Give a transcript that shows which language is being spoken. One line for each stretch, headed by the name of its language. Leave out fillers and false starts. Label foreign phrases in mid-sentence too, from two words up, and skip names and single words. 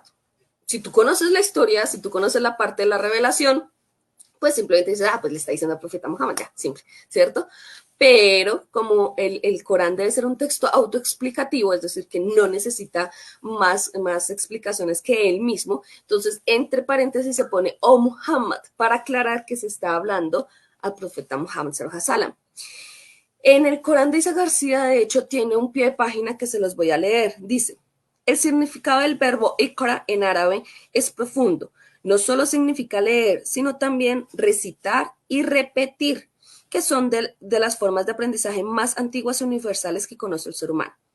Spanish: Si tú conoces la historia, si tú conoces la parte de la revelación, pues simplemente dices, pues le está diciendo al profeta Muhammad, ya, simple, ¿cierto? Pero como el Corán debe ser un texto autoexplicativo, es decir, que no necesita más explicaciones que él mismo, entonces entre paréntesis se pone "Oh Muhammad" para aclarar que se está hablando al profeta Muhammad
Arabic: صلى الله عليه وسلم.
Spanish: En el Corán de Isa García, de hecho, tiene un pie de página que se los voy a leer. Dice, el significado del verbo ikra en árabe es profundo. No solo significa leer, sino también recitar y repetir, que son de las formas de aprendizaje más antiguas y universales que conoce el ser humano.